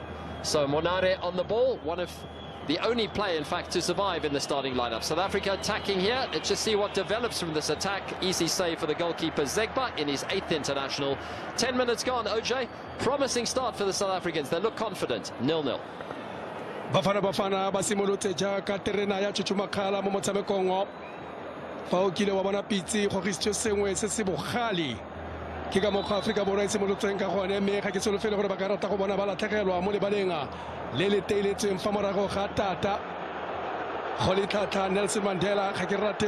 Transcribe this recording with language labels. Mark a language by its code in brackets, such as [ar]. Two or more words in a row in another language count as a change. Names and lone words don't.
[en] So Monare on the ball, one of the only player, in fact, to survive in the starting lineup. South Africa attacking here. Let's just see what develops from this attack. Easy save for the goalkeeper Zegba in his 8th international. 10 minutes gone, OJ. Promising start for the South Africans. They look confident. 0-0. [tn] Bafana basimolotse jaaka terena ya chuchumakala mo motshamekong fa o kile wa bona pitsi go gistse sengwe se se bogale ke ka mokgwa Afrika Borwa e simolotseng ka gone mme ga ke solofele gore ba ka rata go bona ba latlhegelwa mo lebalenga le le teiletseng fa morago ga tata go le thata Nelson Mandela ga ke rate